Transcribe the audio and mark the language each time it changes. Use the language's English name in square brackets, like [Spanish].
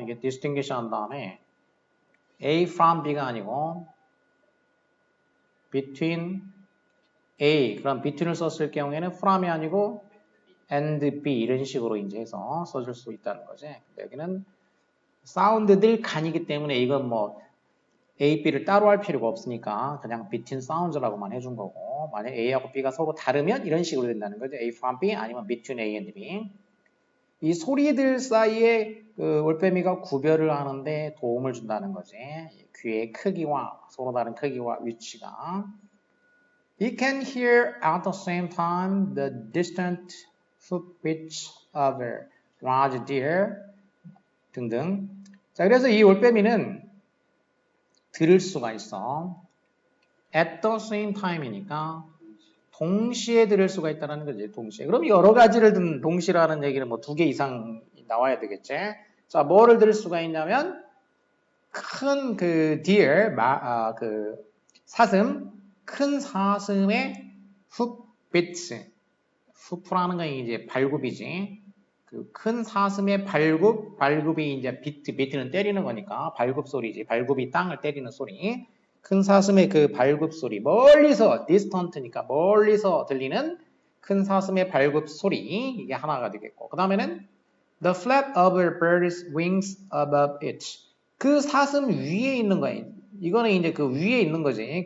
[Korean] 이게 distinguish 한 다음에 A from B가 아니고 [English] between A [Korean] 그럼 between을 썼을 경우에는 from이 아니고 [English] and B [Korean] 이런 식으로 이제 해서 써줄 수 있다는 거지. 여기는 사운드들 간이기 때문에 이건 뭐 A, B를 따로 할 필요가 없으니까 그냥 [English] between sounds [Korean] 라고만 해준 거고 만약 A하고 B가 서로 다르면 이런 식으로 된다는 거죠. [English] A from B [Korean] 아니면 [English] between A and B. [Korean] 이 소리들 사이에 그 올빼미가 구별을 하는데 도움을 준다는 거지. 귀의 크기와 서로 다른 크기와 위치가. [English] He can hear at the same time the distant hoofbeats of a large deer [Korean] 등등. 자, 그래서 이 올빼미는 들을 수가 있어. [English] At the same time [Korean] 이니까 동시에 들을 수가 있다는 거지. 동시에. 그럼 여러 가지를 듣는 동시라는 얘기는 뭐 두 개 이상 나와야 되겠지. 자, 뭐를 들을 수가 있냐면 큰 그 deer, 그 사슴, 큰 사슴의 hoofbeats. hoof라는 건 이제 발굽이지. 그 큰 사슴의 발굽이 이제 비트는 때리는 거니까 발굽 소리지. 발굽이 땅을 때리는 소리. 큰 사슴의 그 발굽 소리. 멀리서, distant니까 멀리서 들리는 큰 사슴의 발굽 소리. 이게 하나가 되겠고. 그 다음에는 [English] the flap of a bird's wings above it. [Korean] 그 사슴 위에 있는 거예요. 이거는 이제 그 위에 있는 거지.